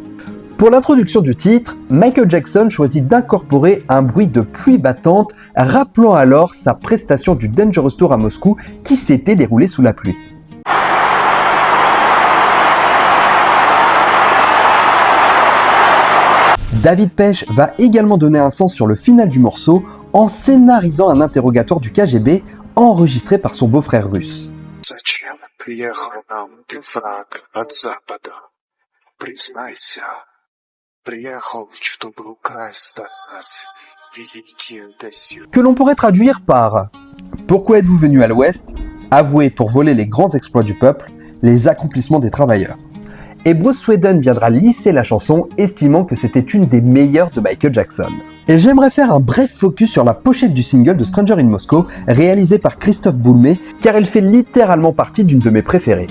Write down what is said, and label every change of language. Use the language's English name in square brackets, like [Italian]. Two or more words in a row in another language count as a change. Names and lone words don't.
[French] Pour l'introduction du titre, Michael Jackson choisit d'incorporer un bruit de pluie battante, rappelant alors sa prestation du Dangerous Tour à Moscou qui s'était déroulée sous la pluie. David Pesce va également donner un sens sur le final du morceau en scénarisant un interrogatoire du KGB enregistré par son beau-frère russe. [Russian] Зачем приехал нам ты, враг от запада? Признайся, приехал, чтобы украсть нас, великие досью. [French] Que l'on pourrait traduire par « Pourquoi êtes-vous venu à l'Ouest ? Avouez pour voler les grands exploits du peuple, les accomplissements des travailleurs. » Et Bruce Sweden viendra lisser la chanson, estimant que c'était une des meilleures de Michael Jackson. Et j'aimerais faire un bref focus sur la pochette du single de Stranger in Moscow, réalisée par Christophe Boulmé, car elle fait littéralement partie d'une de mes préférées.